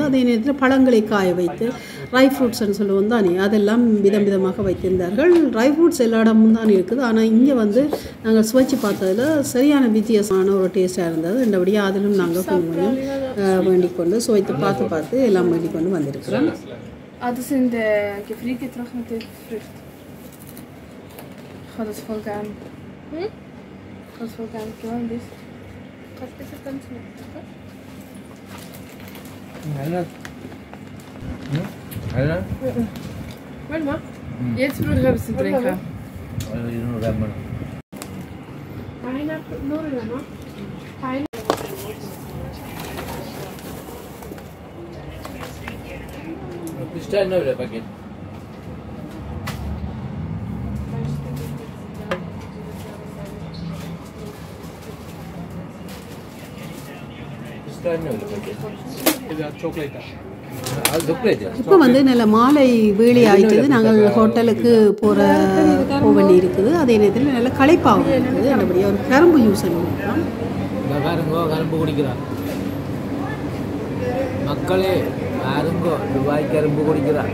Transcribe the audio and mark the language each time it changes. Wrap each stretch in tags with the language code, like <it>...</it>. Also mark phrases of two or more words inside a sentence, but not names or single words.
<ta>அதே நேரத்தில் பழங்களை காய வைத்து</ta> <en>dry fruitsன்னு</en> <ta>சொல்லுவோம் தானே, அதெல்லாம் விதமாக வைத்திருந்தார்கள்.</ta> <en>dry fruits</en> <ta>எல்லா இடமும் தான் இருக்குது. ஆனால் இங்கே வந்து நாங்கள் சுவைச்சு பார்த்ததில் சரியான வித்தியாசமான ஒரு டேஸ்ட்டாக இருந்தது. ரெண்டபடியாக அதிலும் நாங்கள் கொஞ்சம் வேண்டிக் கொண்டு சுவைத்து பார்த்து எல்லாம் வேண்டிக் கொண்டு வந்திருக்கிறோம்.</ta> <de>Das sind gefriergetrocknete Früchte. Ich habe das voll gern. Ich habe das voll gern gewollt. Das ist das ganz nett. Warte mal. Jetzt will ich ein bisschen trinken.</de> <en>Pineapple, no. Pineapple.</en> <es>Está en el paquete. Está en el paquete.</es> <ta>இது சாக்லேட்டா? இப்போ வந்து நல்ல மாலை வேலை ஆயிட்டது. நாங்கள் ஹோட்டலுக்கு போக வேண்டி இருக்குது. அதே நேரத்தில் நல்ல களைப்பாகவும் இருக்குது. நல்லபடியாக ஒரு கரும்பு யூஸ் பண்ணிக்கலாம். கரும்பு குடிக்கிறான் மக்களே, யாருங்கோ துபாய் கரும்பு குடிக்கிறான்.</ta>